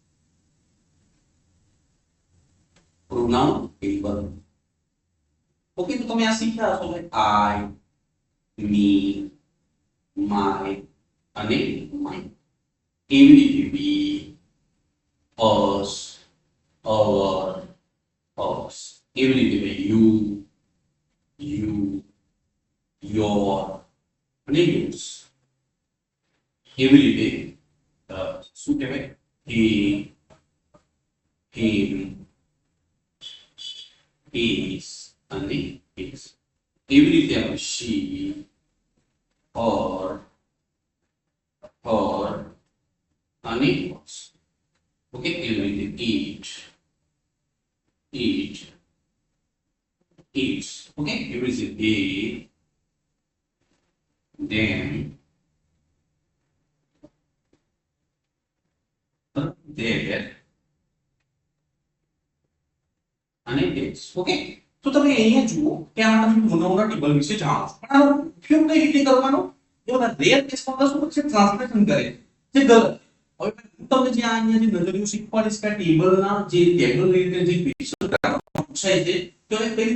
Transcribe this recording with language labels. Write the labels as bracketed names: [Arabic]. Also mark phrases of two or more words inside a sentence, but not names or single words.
[English] pronoun table. [Gujarati] ઓકે, તો તમે આ શીખ્યા હશો ભાઈ [English] I, me, my [Gujarati] અને માઇન. એવી રીતે વી, [English] us, or us [Gujarati] એવી રીતે [English] you you your અને yours [Gujarati] એવી રીતે શું કહેવાય [English] he him his અને his [Gujarati] એવી રીતે આપણે [English] she or her અને hers ઓકે [Gujarati] એવી રીતે [English] eat eats okay [Gujarati] એવી રીતે [English] they them their [Gujarati] અને theirs ઓકે તો તમે અહીંયા જુઓ કે આ તમે પ્રોનાઉનના ટેબલ વિશે જાણો છો પણ આનો ઉપયોગ કઈ રીતે કરવાનો એ બધા [English] rare caseમાં [Gujarati] તો શું છે ટ્રાન્સલેશન કરે છે જે ગલત હવે હું તમને જે આ અહીંયા જે નજરિયું શીખવાડીશ કે ટેબલના જે ટેબલ રીતે જે ક્વેશ્ચન પૂછાય છે તો એ કઈ